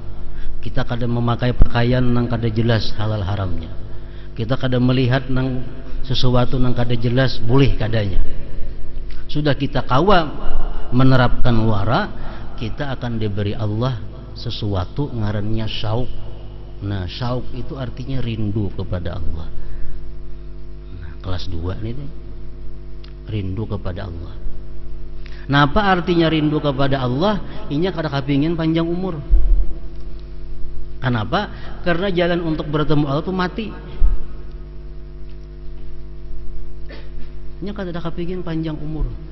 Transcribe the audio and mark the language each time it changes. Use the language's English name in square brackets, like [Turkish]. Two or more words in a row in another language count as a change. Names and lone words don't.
[Banjar] Kita kada memakai pakaian nang kada jelas halal haramnya. Kita kada melihat nang sesuatu nang kada jelas boleh kadanya. Sudah kita kawa menerapkan wara, kita akan diberi Allah sesuatu ngarannya syauk. Nah, [Indonesian] syauk itu artinya rindu kepada Allah. Nah, kelas 2 ini deh. Rindu kepada Allah. Nah, apa artinya rindu kepada Allah? [Banjar] Inya kada kepingin panjang umur. [Indonesian] Kenapa? Karena jalan untuk bertemu Allah itu mati. Inya kada kepingin panjang umur.